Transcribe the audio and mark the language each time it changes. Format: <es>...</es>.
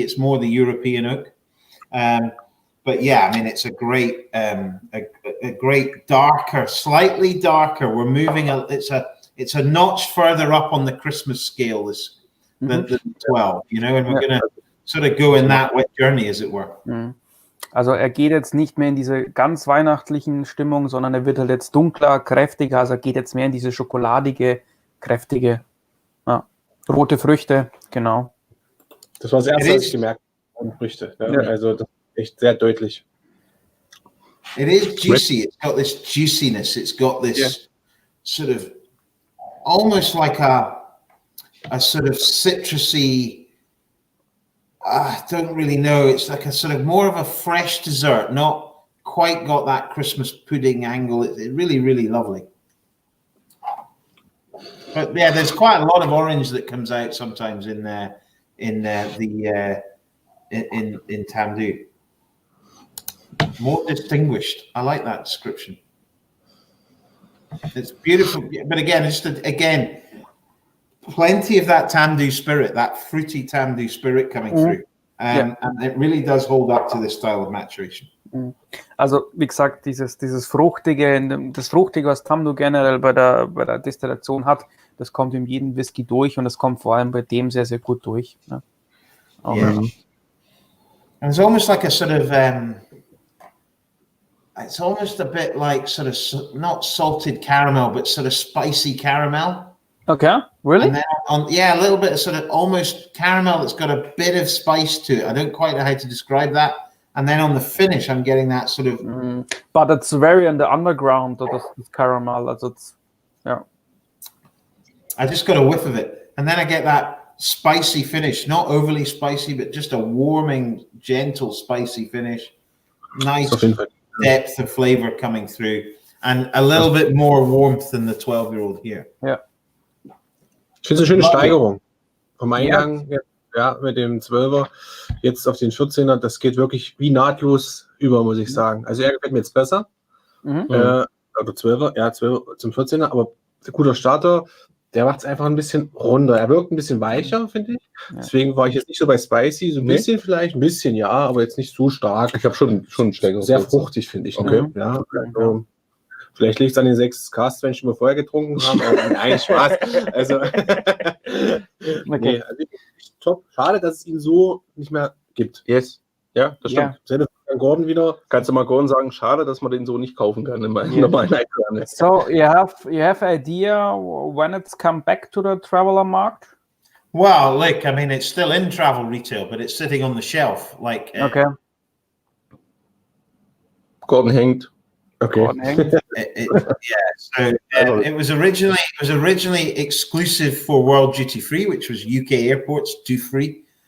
<en>It's more the European oak. But yeah, I mean, it's a great darker, slightly darker. We're moving it's a notch further up on the Christmas scale than the 12, you know, and we're going to sort of go in that journey, as it were.</en> <de>Also geht jetzt nicht mehr in diese ganz weihnachtlichen Stimmung, sondern wird halt jetzt dunkler, kräftiger, also geht jetzt mehr in diese schokoladige, kräftige Ja. Rote Früchte, genau. Das war das erste, was ich gemerkt habe. Früchte. Ja. Also das ist echt sehr deutlich.</de> <en>It is juicy. It's got this juiciness. It's got this sort of almost like a sort of citrusy. I don't really know. It's like a sort of more of a fresh dessert, not quite got that Christmas pudding angle. It's really, really lovely. But yeah, there's quite a lot of orange that comes out sometimes in Tamdhu. More distinguished. I like that description. It's beautiful, but again, it's again plenty of that Tamdhu spirit, that fruity Tamdhu spirit coming through, and it really does hold up to this style of maturation.</en> <de>Also wie gesagt, dieses Fruchtige, das Fruchtige, was Tamdhu generell bei der Destillation hat, das kommt in jedem Whisky durch und das kommt vor allem bei dem sehr, sehr gut durch. Ne?</de> <en>Yeah. And it's almost like a sort of it's almost a bit like sort of not salted caramel, but sort of spicy caramel. Okay, really? And then a little bit of sort of almost caramel that's got a bit of spice to it. I don't quite know how to describe that. And then on the finish, I'm getting that sort of. But it's very in the underground, this caramel. Also it's, yeah. I just got a whiff of it, and then I get that spicy finish. Not overly spicy, but just a warming, gentle, spicy finish. Nice depth of flavor coming through, and a little bit more warmth than the 12-year-old here. Yeah.</en> <de>Ich finde es eine schöne Steigerung. Vom Eingang mit dem 12er jetzt auf den 14er, das geht wirklich wie nahtlos über, muss ich sagen. Also er gefällt mir jetzt besser. Oder 12er, 12er zum 14er, aber ein guter Starter, der macht es einfach ein bisschen runder. Er wirkt ein bisschen weicher, finde ich. Ja. Deswegen war ich jetzt nicht so bei Spicy, so ein bisschen vielleicht, ein bisschen ja, aber jetzt nicht so stark. Ich habe schon einen stärkeren. Sehr fruchtig, finde ich. Okay. Ne? Ja, also, vielleicht liegt es an den 6 Cast-Wenn wir vorher getrunken haben. Aber nein, Spaß. Also, nee, also top. Schade, dass es ihn so nicht mehr gibt. Yes. Ja, das stimmt. Selbe an Gordon wieder. Kannst du mal Gordon sagen, schade, dass man den so nicht kaufen kann in meinem normalen Einkauf.</de> <en>So, you have idea when it's come back to the traveler market? Well, look, I mean, it's still in travel retail, but it's sitting on the shelf. Like, okay.</en> <de>Gordon hängt.</de> <en>Okay. It was originally exclusive for World Duty Free, which was UK airports, duty-free.</en>